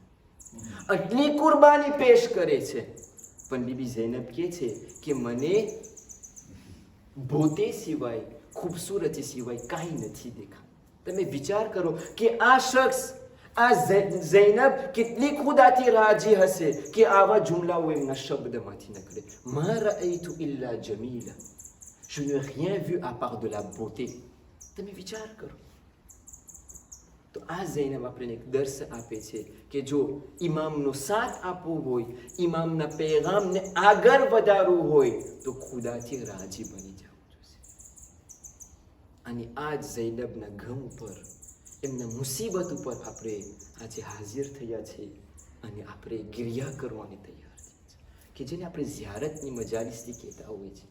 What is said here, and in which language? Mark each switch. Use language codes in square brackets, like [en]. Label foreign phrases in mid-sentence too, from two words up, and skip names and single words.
[gu] આટલી કુરબાની પેશ કરે છે પણ બીબી ઝૈનબ કહે છે કે મને ભોતે સિવાય, ખૂબસૂરતી સિવાય કાંઈ નથી દેખા. તમે વિચાર કરો કે આ શખ્સ, આ ઝૈનબ કેટલી ખુદાથી રાજી હશે કે આવા જુમલાઓ એમના શબ્દમાંથી નીકળે. [ar] ما رأيت إلا جميلا, [fr] je n'ai rien vu à part de la beauté. [gu] તમે વિચાર કરો. તો આ ઝૈનબ આપણને એક દર્શ આપે છે કે જો ઇમામનો સાથ આપવો હોય, ઇમામના પેગામને આગળ વધારવું હોય તો ખુદાથી રાજી બની જવું જોઈએ. અને આ જ ઝૈનબના ગમ ઉપર, એમના મુસીબત ઉપર આપણે આજે હાજર થયા છે અને આપણે ગિરિયા કરવાની તૈયાર છે, કે જેને આપણે ઝિયારતની મજાલિસથી કહેતા હોય છે.